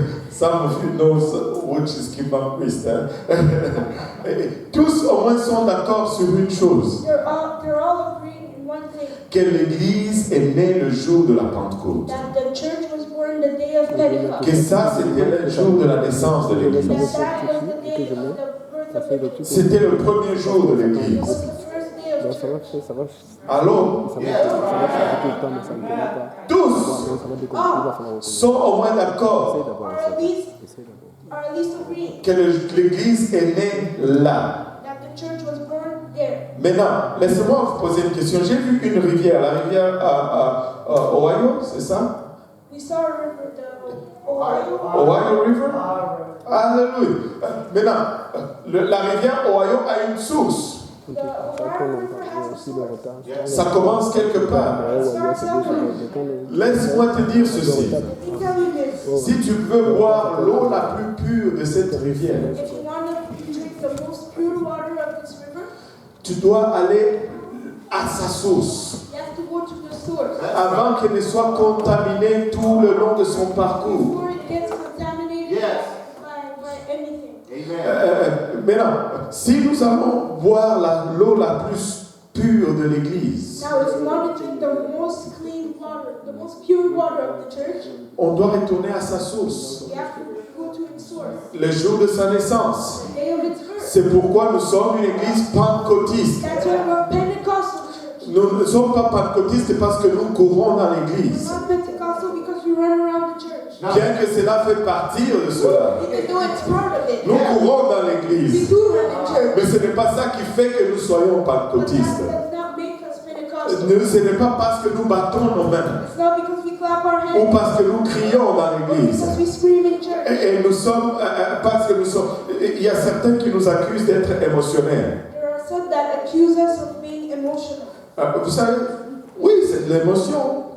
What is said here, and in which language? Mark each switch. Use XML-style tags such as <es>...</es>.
<en>Some of you know which is kimbanguist.</en> <fr>Tous au moins sont d'accord sur une chose.</fr> <en>they're all agreeing in one thing.</en> <fr>que l'Église est née le jour de la Pentecôte.</fr> <en>that the church was born the day of Pentecost.</en> <fr>Que ça, c'était le jour de la naissance de l'Église.</fr> <en>That was the day of the birth of the church.</en> <fr>C'était le premier jour de</fr> <en>It</en> <fr>l'Église.</fr> <en>was the first day of church.</en> <fr>Alors, tous sont au moins d'accord</fr> <en>Or at least agreeing</en> <fr>que l'Église est née là.</fr> <en>that the church was born there.</en> <fr>Maintenant, laissez-moi vous poser une question. J'ai vu une rivière, la rivière Ohio, c'est ça?</fr> <en>We saw a river, the Ohio. Ohio River? Alléluia.</en> <fr>Maintenant, la rivière Ohio a une source.</fr> <en>The Ohio River has a source.</en> <fr>Ça commence quelque part.</fr> <en>It starts somewhere.</en> <fr>Laisse-moi te dire ceci.</fr> <en>Let me tell you this.</en> <fr>Si tu veux boire l'eau la plus pure de cette rivière,</fr> <en>If you want to drink the most pure water of this river,</en> <fr>tu dois aller à sa source</fr> <en>you have to go to the source</en> <fr>avant qu'elle ne soit contaminée tout le long de son parcours.</fr> <en>before it gets contaminated by anything.</en> <fr>Maintenant, si nous allons boire l'eau la plus pure de l'Église,</fr> <en>Now, if you want to drink the most clean water, the most pure water of the church,</en> <fr>on doit retourner à sa source,</fr> <en>you have to go to its source.</en> <fr>le jour de sa naissance.</fr> <en>The day of its birth.</en> <fr>C'est pourquoi nous sommes une Église pentecôtiste.</fr> <en>That's why we're a Pentecostal church.</en> <fr>Nous ne sommes pas pentecôtistes parce que nous courons dans</fr> <en>We're</en> <fr>l'Église.</fr> <en>not Pentecostal because we run around the church.</en> <fr>Bien que cela fait partie de cela.</fr> <en>Even though it's part of it.</en> <fr>Nous courons dans</fr> <en>We</en> <fr>l'Église.</fr> <en>do run in church.</en> <fr>Mais ce n'est pas ça qui fait que nous soyons</fr> <en>But that</en> <fr>pentecôtistes.</fr> <en>does not make us Pentecostal.</en> <fr>Ce n'est pas parce que nous battons nos mains</fr> <en>It's not because we clap our</en> <fr>ou</fr> <en>hands.</en> <fr>parce que nous crions dans</fr> <en>Or</en> <fr>l'Église.</fr> <en>because we scream in church.</en> <fr>Et nous sommes, parce que nous sommes, il y a certains qui nous accusent d'être émotionnels.</fr> <en>There are some that accuse us of being emotional.</en> <fr>Vous savez, oui, c'est de l'émotion.</fr>